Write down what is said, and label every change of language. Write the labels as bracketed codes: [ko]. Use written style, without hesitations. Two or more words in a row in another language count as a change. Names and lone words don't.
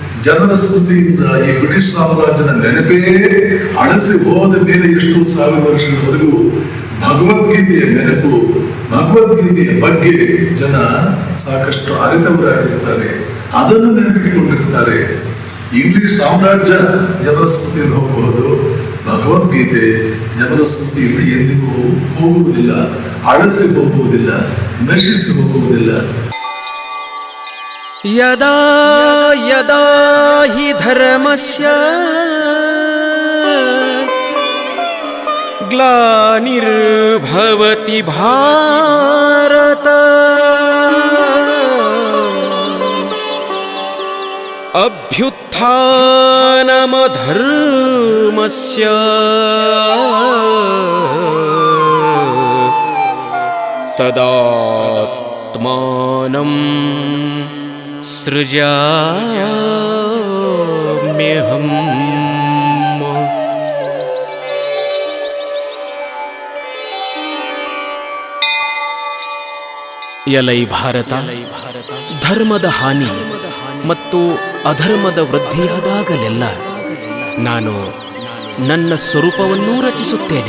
[kn] ಜನರ ಸ್ತುತಿಯಿಂದ ಈ ಬ್ರಿಟಿಷ್ ಸಾಮ್ರಾಜ್ಯದ ನೆನಪೇ ಅಳಸಿ ಹೋದ ಮೇಲೆ ಎಷ್ಟು ಸಾವಿರ ವರ್ಷಗಳವರೆಗೂ ಭಗವದ್ಗೀತೆಯ ನೆನಪು, ಭಗವದ್ಗೀತೆಯ ಬಗ್ಗೆ ಜನ ಸಾಕಷ್ಟು ಅರಿತವರಾಗಿರ್ತಾರೆ, ಅದನ್ನು ನೆನಪಿಟ್ಟುಕೊಂಡಿರ್ತಾರೆ. ಇಂಗ್ಲಿಷ್ ಸಾಮ್ರಾಜ್ಯ ಜನರ ಸ್ತುತಿಯಲ್ಲಿ ಹೋಗಬಹುದು, ಭಗವದ್ಗೀತೆ ಜನರ ಸ್ತುತಿಯಲ್ಲಿ ಎಂದಿಗೂ ಹೋಗುವುದಿಲ್ಲ, ಅಳಸಿ ಹೋಗುವುದಿಲ್ಲ, ನಶಿಸಿ ಹೋಗುವುದಿಲ್ಲ. [sa] ಯದಾ ಯದಾ ಹಿ ಧರ್ಮಸ್ಯ ಗ್ಲಾನಿರ್ಭವತಿ ಭಾರತ ಅಭ್ಯುತ್ಥಾನಮಧರ್ಮಸ್ಯ ತದಾತ್ಮಾನಂ ಸೃಜಾಮ್ಯಹಂ. [kn] ಎಲೈ ಭಾರತ, ಧರ್ಮದ ಹಾನಿ ಮತ್ತು ಅಧರ್ಮದ ವೃದ್ಧಿಯಾದಾಗಲೆಲ್ಲ ನಾನು ನನ್ನ ಸ್ವರೂಪವನ್ನೂ ರಚಿಸುತ್ತೇನೆ.